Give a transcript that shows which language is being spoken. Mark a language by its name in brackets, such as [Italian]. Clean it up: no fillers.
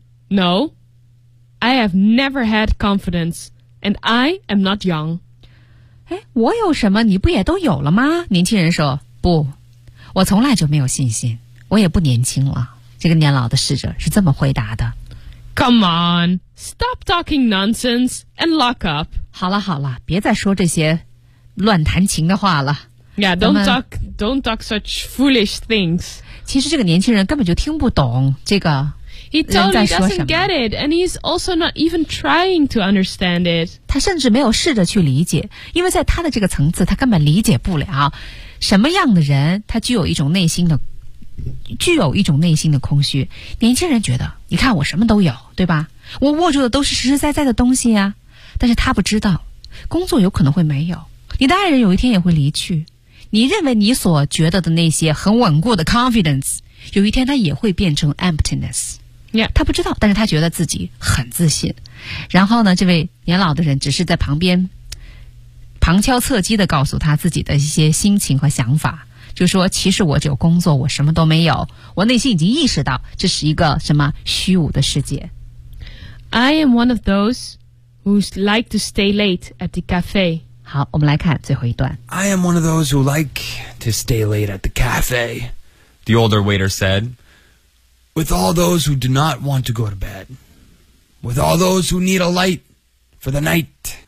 [English] No, I have never had confidenceAnd I am not young. [Chinese] 诶，我有什么你不也都有了吗？年轻人说，不，我从来就没有信心，我也不年轻了。这个年老的侍者是这么回答的。 [English] Come on, stop talking nonsense and lock up. [Chinese] 好了好了，别再说这些乱弹琴的话了。 [English] Yeah, don't talk such foolish things. [Chinese] 其实这个年轻人根本就听不懂这个。 [English] He totally doesn't get it, and he's also not even trying to understand it. [Chinese] 他甚至没有试着去理解，因为在他的这个层次，他根本理解不了什么样的人，他具有一种内心的空虚。年轻人觉得，你看我什么都有，对吧？我握住的都是实实在在的东西啊。但是他不知道，工作有可能会没有，你的爱人有一天也会离去，你认为你所觉得的那些很稳固的 confidence， 有一天他也会变成 emptiness。 [English] Yeah. [Chinese] 他不知道，但是他觉得自己很自信。然后呢，这位年老的人只是在旁边旁敲侧击地告诉他自己的一些心情和想法，就说其实我只有工作，我什么都没有，我内心已经意识到这是一个什么虚无的世界。 [English] I am one of those who like to stay late at the cafe. [Chinese] 好，我们来看最后一段。 [English] I am one of those who like to stay late at the cafe, the older waiter said. With all those who do not want to go to bed. With all those who need a light for the night.